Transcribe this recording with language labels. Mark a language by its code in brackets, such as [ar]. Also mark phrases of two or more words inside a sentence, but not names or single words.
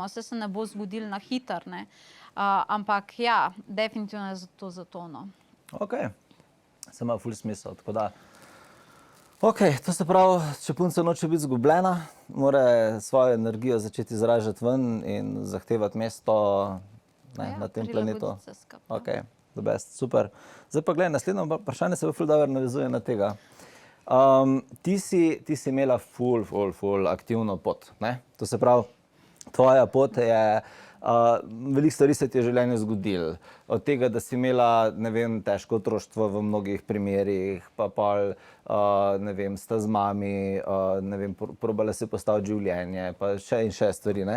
[sl] Vse se ne bo zgodilo na hitro, ne. Ampak ja, definitivno je zato, no. Ok, se ima ful smisel, tako da. Ok, to se pravi, če punca noče biti zgubljena, mora svojo energijo začeti izražati ven in zahtevati mesto na tem planetu. [en] Ok, the best, [sl] super. Zdaj pa gledaj, naslednje vprašanje se ful dobro navezuje na tega. Ti si imela ful aktivno pot, ne? To se pravi, tvoja pot je, veliko stvari se ti je v življenju zgodilo. Od tega, da si imela, ne vem, težko otroštvo v mnogih primerih, pa pol, ne vem, sta z mami, ne vem, probala si postaviti življenje, pa še stvari, ne?